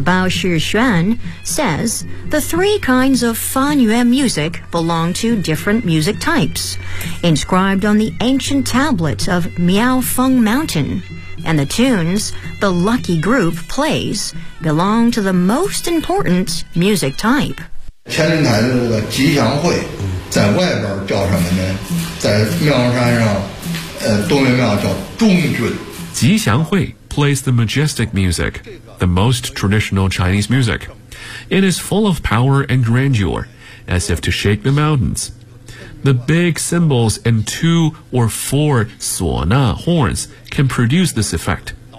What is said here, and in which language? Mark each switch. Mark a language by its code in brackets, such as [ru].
[en] Bao Shixuan says the three kinds of Fan Yue music belong to different music types. Inscribed on the ancient tablet of Miao Feng Mountain, and the tunes the lucky group plays belong to the most important music type. [zh] 天灵台的这个吉祥会在外边叫什么呢？在庙山上，东岳庙叫中军。 [en] 吉祥会 plays the majestic music, the most traditional Chinese music. It is full of power and grandeur, as if to shake the mountains. The big cymbals and two or four 唢呐 horns can produce this effect.